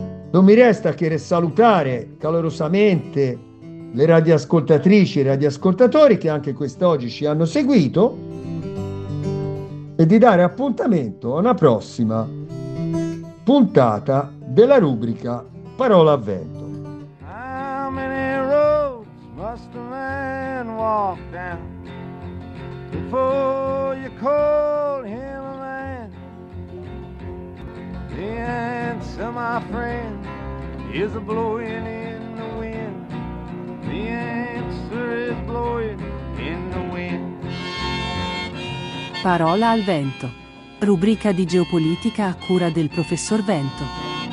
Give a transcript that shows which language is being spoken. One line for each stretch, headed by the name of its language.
Italian: Non mi resta che salutare calorosamente le radioascoltatrici e i radioascoltatori che anche quest'oggi ci hanno seguito e di dare appuntamento a una prossima puntata della rubrica Parola a Vento.
English: How many roads must a man walk down before you call him a man? The answer, my friend, is a blowing in the wind. The answer is blowing in the wind.
Italian: Parola al Vento, rubrica di geopolitica a cura del professor Vento.